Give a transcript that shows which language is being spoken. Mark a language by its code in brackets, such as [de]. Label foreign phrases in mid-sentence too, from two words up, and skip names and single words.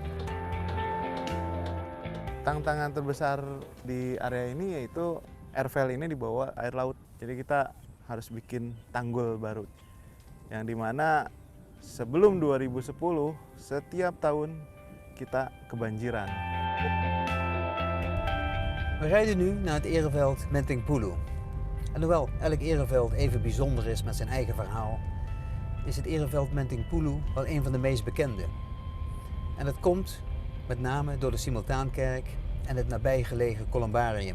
[id] Tantangan terbesar di area ini yaitu airfield ini di bawah air laut. Jadi kita harus bikin tanggul baru. Yang dimana sebelum 2010 setiap tahun kita kebanjiran. [nl] We rijden nu naar het ereveld Menteng-Pulu. En hoewel elk ereveld even bijzonder is met zijn eigen verhaal, is het ereveld Menteng-Pulu wel een van de meest bekende. En dat komt met name door de Simultaankerk en het nabijgelegen Columbarium.